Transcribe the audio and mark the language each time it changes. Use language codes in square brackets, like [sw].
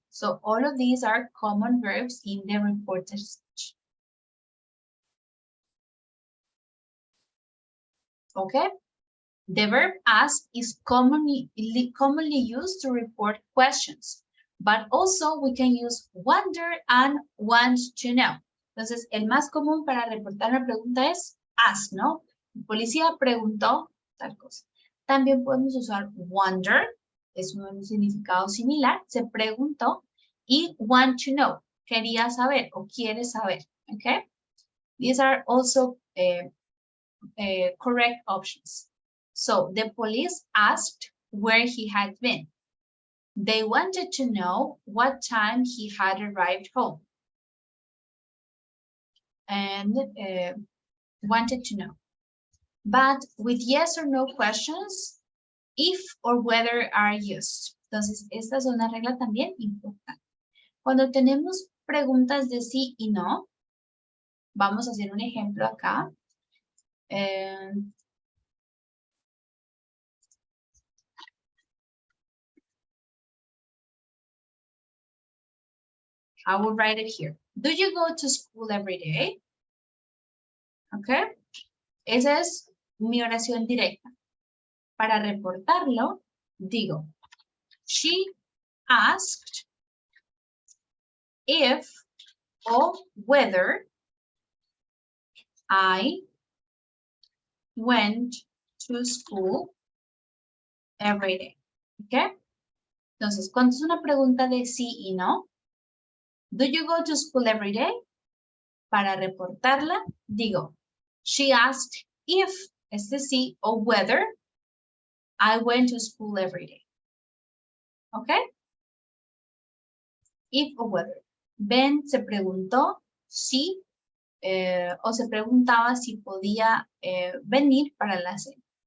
[en] So all of these are common verbs in the reported speech. Okay? The verb ask is commonly used to report questions, but also we can use wonder and want to know. [es] Entonces, el más común para reportar una pregunta es ask, ¿no? El policía preguntó tal cosa. También podemos usar wonder, es un significado similar, se preguntó, y want to know, quería saber o quiere saber, okay? [en] These are also correct options. So the police asked where he had been. They wanted to know what time he had arrived home. And wanted to know. But with yes or no questions, if or whether are used. [es] Entonces, esta es una regla también importante. Cuando tenemos preguntas de sí y no, vamos a hacer un ejemplo acá. [en] I will write it here. Do you go to school every day? Okay. [es] Esa es mi oración directa. Para reportarlo, digo, [en] she asked if or whether I went to school every day. Okay. [es] Entonces, cuando es una pregunta de sí y no, [en] do you go to school every day? [es] Para reportarla, digo, [en] she asked if, [es] este sí, o whether, [en] I went to school every day. [es] ¿Ok? If o whether. Ben se preguntó si, o se preguntaba si podía venir para la cena.